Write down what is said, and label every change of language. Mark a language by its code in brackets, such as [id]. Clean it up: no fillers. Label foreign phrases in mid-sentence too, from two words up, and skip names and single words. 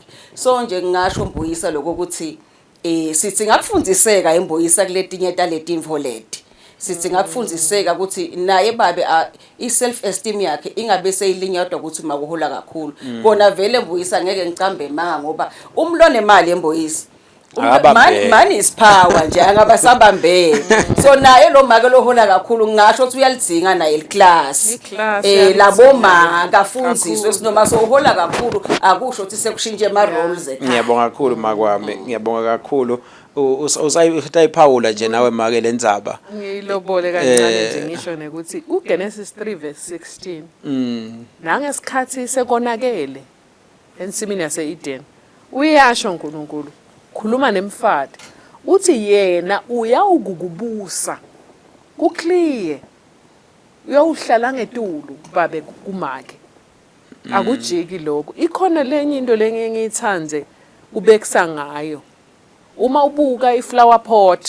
[ss] So nje ngingasho Mbuyisa lokuthi sithi ngakufundiseka eMbuyisa kuletinye taletinfo leti sithi ngakufundiseka ukuthi naye babe [en] iself esteem [ss] yakhe ingabe seyilinyadwa ukuthi makuhola kakhulu kona vele Mbuyisa ngeke ngicambe manga ngoba umlone imali eMbuyisa [en] money is power [ss] nje angabasabambele. So naye lo make lohola kakhulu ngisho ukuthi uyalidzinga naye iclass laboma akafundziswe sinoma sohola kakhulu akusho ukuthi sekushintshe ama roles ekhaya. Ngiyabonga kakhulu makwami ngiyabonga kakhulu usayiphawula nje nawe make lendzaba ngiyilobole kancane nje ngisho nekuthi uGenesis 3:16 nangesikhathi sekonakele ensimini yase-Eden uyasho uNkulunkulu khuluma nemfati uthi yena uyawukukubusa kuclear uyawuhlala ngetulu babe kumake akujiki lokho ikhona lenye into lenye ngiyithande ubekisa ngayo uma ubuka [en] iflower pot